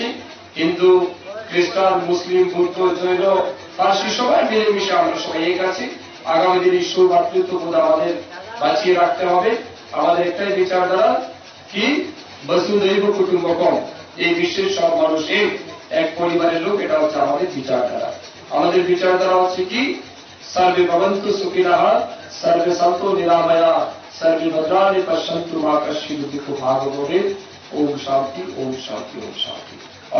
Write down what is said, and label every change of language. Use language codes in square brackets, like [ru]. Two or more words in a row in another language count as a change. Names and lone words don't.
[bn] হিন্দু, খ্রিস্টান, মুসলিম, বৌদ্ধ, জৈন, পার্সি সবাই মিলেমিশে আমরা সবাই এক আছি। আগামী দিনে ঈশ্বর ভাতৃত্ববোধ আমাদের বাঁচিয়ে রাখতে হবে। আমাদের একটাই বিচারধারা কি, [sa] বসুধৈব কুটুম্বকম, [bn] এই বিশ্বের সব মানুষ এক পরিবারের লোক, এটা হচ্ছে আমাদের বিচারধারা। আমাদের বিচারধারা হচ্ছে কি, [sa] সর্বে ভবন্তু সুখিনঃ, সর্বে সন্তু নিরাময়া, সর্বে ভদ্রাণি পশ্যন্তু মা কশ্চিৎ দুঃখভাগ্ ভবেৎ। ওম শান্তি, ওম শান্তি, ওম শান্তি।